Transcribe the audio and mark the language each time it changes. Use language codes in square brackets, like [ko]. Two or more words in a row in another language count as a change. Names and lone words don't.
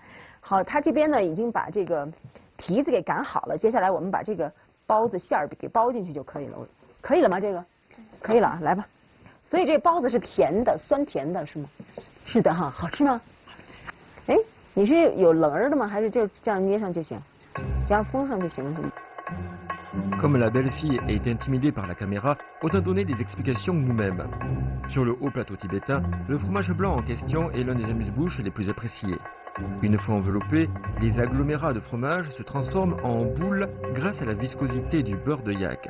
[zh] 好，他这边呢已经把这个皮子给擀好了，接下来我们把这个包子馅儿给包进去就可以了。可以了吗？这个可以了，来吧。所以这包子是甜的，酸甜的是吗？是的哈，好吃吗？哎，你是有棱儿的吗？还是就这样捏上就行？这样封上就行是吗？ [fr] Comme la belle fille est intimidée par la caméra, autant donner des explications nous-mêmes. Sur le haut plateau tibétain, le fromage blanc en question est l'un des amuse-bouches les plus appréciés. Une fois enveloppés, les agglomérats de fromage se transforment en boules grâce à la viscosité du beurre de yak.